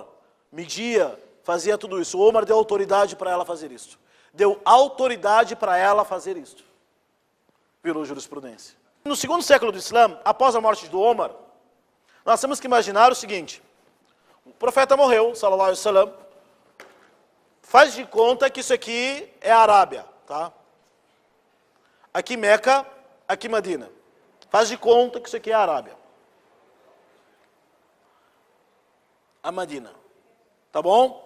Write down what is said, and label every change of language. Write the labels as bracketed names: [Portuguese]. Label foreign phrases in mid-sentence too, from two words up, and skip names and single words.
[Portuguese] Media, fazia tudo isso. O Omar deu autoridade para ela fazer isso. Deu autoridade para ela fazer isso. Virou jurisprudência. No segundo século do Islã, após a morte do Omar, nós temos que imaginar o seguinte. O profeta morreu, [Arabic] صلى الله عليه وسلم. [Portuguese] Faz de conta que isso aqui é a Arábia, tá? Aqui Meca, aqui Medina. Faz de conta que isso aqui é a Arábia. A Medina. Tá bom?